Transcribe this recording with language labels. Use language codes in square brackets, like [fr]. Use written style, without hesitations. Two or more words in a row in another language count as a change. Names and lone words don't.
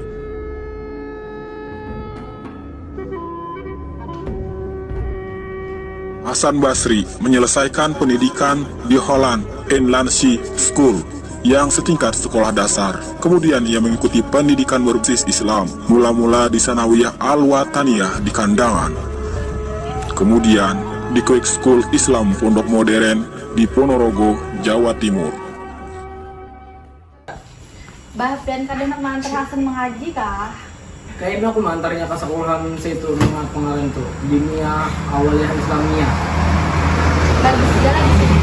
[id] Hasan Basri menyelesaikan pendidikan di Holland Inlandse School yang setingkat sekolah dasar. Kemudian ia mengikuti pendidikan berbasis Islam, mula-mula di Sanawiyah Al-Wataniyah di Kandangan. Kemudian di Quick School Islam Pondok Modern di Ponorogo, Jawa Timur. [bjn] Bah, dan kadang nak mengantar Hasan mengaji kah? [id] Kayaknya aku mengantarnya ke sekolahan situ rumah kemarin tuh, Dinia Awaliyah Islamiyah. Bagus juga lagi.